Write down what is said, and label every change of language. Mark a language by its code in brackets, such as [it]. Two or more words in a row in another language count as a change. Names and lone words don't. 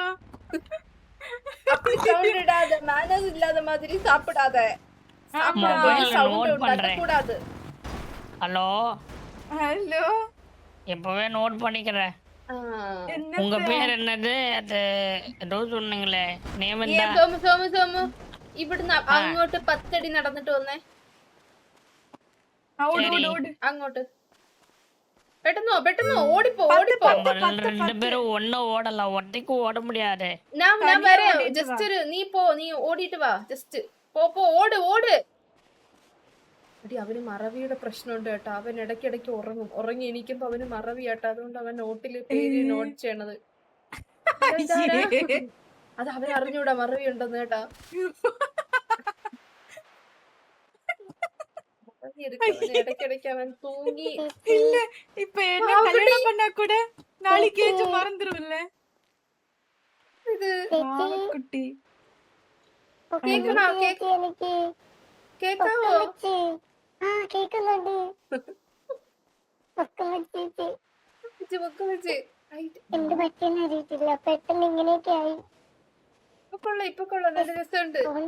[ta] அப்படி சவுண்ட் இடாத மேனர்ஸ் இல்லாத மாதிரி சாப்பிடாத. கூடாது. ஹலோ ஹலோ இப்பவே நோட் பண்ணிக்கிறேன். உங்க பேர் என்னது? அது ஏதோ சொன்னீங்களே நேம் என்ன? [ml] சோமு ഇവിടുന്ന് അങ്ങോട്ട് 10 അടി നടന്നിട്ട് വന്നേ. അങ്ങോട്ട് പെട്ടെന്ന് ഓടിപ്പോ. [ta] ரெண்டு பேரும் ஒண்ணு ஓடலாம், ஒட்டைக்கு ஓட முடியாது. [ml] ഞാൻ വരാം. ജസ്റ്റ് നീ പോ, നീ ഓടിയിട്ട് വാ. ജസ്റ്റ് പോ ഓട്. എടി അവന് മറവിയുടെ പ്രശ്നമുണ്ട് കേട്ടോ. അവൻ ഇടയ്ക്കിടയ്ക്ക് ഉറങ്ങി എണീക്കുമ്പോ അവന് മറവി കേട്ടോ. അതുകൊണ്ട് അവൻ നോട്ടില് പേര് നോട്ട് ചെയ്യണത്. അത് അവൻ അറിഞ്ഞൂടാ മറവി ഉണ്ടെന്ന് കേട്ടാ. ഇടയ്ക്കിടയ്ക്ക് അവൻ തൂങ്ങി. [ta] இல்ல இப்ப என்ன கல்யாணம் பண்ணா கூட நாளைக்கு ஏஞ்சு மறந்துருவல்ல. [ml] ഇത് குட்டி കേക്കാവോ? ഇപ്പൊ കൊള്ളാം. നല്ല രസമുണ്ട്.